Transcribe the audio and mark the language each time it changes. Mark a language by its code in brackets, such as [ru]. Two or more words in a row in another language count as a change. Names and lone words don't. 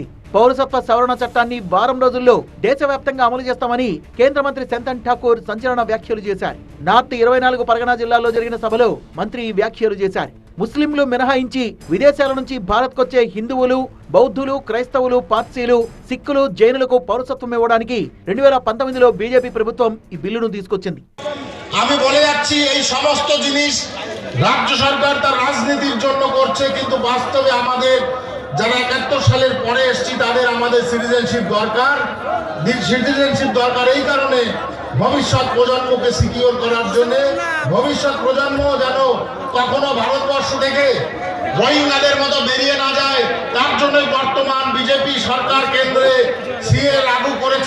[te] పౌరసత్వ సవరణ చట్టాన్ని వారం రోజుల్లో దేశవ్యాప్తంగా అమలు చేస్తామని కేంద్ర మంత్రి సంతన్ ఠాకూర్ సంచలన వ్యాఖ్యలు చేశారు. నార్త్ 24 పరగనా జిల్లాల్లో జరిగిన సభలో మంత్రి ఈ వ్యాఖ్యలు చేశారు. ముస్లింలు మినహాయించి విదేశాల నుంచి భారత్కొచ్చే హిందువులు, బౌద్ధులు, క్రైస్తవులు, పార్సీలు, సిక్కులు, జైనులకు పౌరసత్వం ఇవ్వడానికి 2019లో బీజేపీ ప్రభుత్వం ఈ బిల్లును తీసుకొచ్చింది. [bn] আমি বলে যাচ্ছি এই সমস্ত জিনিস রাজ্য সরকার তার রাজনীতির জন্য করছে, কিন্তু বাস্তবে আমাদের যারা 71 সালের পরে এসেছি তাদের আমাদের সিটিজেনশিপ দরকার এই কারণে ভবিষ্যৎ প্রজন্মকে সিকিউর করার জন্য, ভবিষ্যৎ প্রজন্ম যেন কখনো ভারতবর্ষ থেকে রোহিঙ্গাদের মতো বেরিয়ে না যায়, তার জন্যই বর্তমান বিজেপি সরকার কেন্দ্রে সিএ লাগু করেছে।